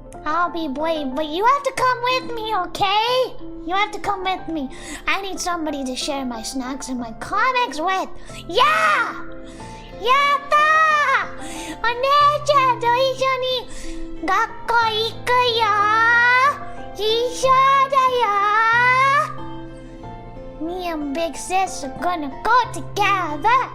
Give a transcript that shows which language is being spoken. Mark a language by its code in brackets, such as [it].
[en] I'll be brave, but you have to come with me, okay? You have to come with me. I need somebody to share my snacks and my comics with. Yeah! [ja] やったー！お姉ちゃんと一緒に学校行くよ！一緒だよ！ [en] Me and Big Sis are gonna go together!